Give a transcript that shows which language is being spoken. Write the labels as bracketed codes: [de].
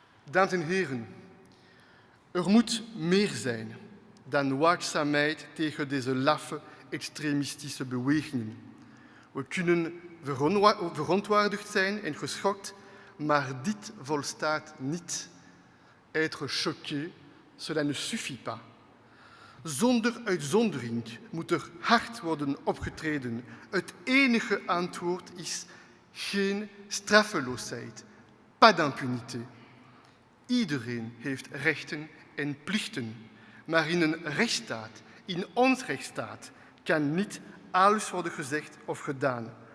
[nl] Dames en heren, er moet meer zijn dan waakzaamheid tegen deze laffe extremistische bewegingen. We kunnen verontwaardigd zijn en geschokt, maar dit volstaat niet. [fr] Être choqué, cela ne suffit pas. [nl] Zonder uitzondering moet er hard worden opgetreden. Het enige antwoord is geen straffeloosheid, [fr] pas d'impunité. [nl] Iedereen heeft rechten en plichten, maar in een rechtsstaat, in ons rechtsstaat, kan niet alles worden gezegd of gedaan.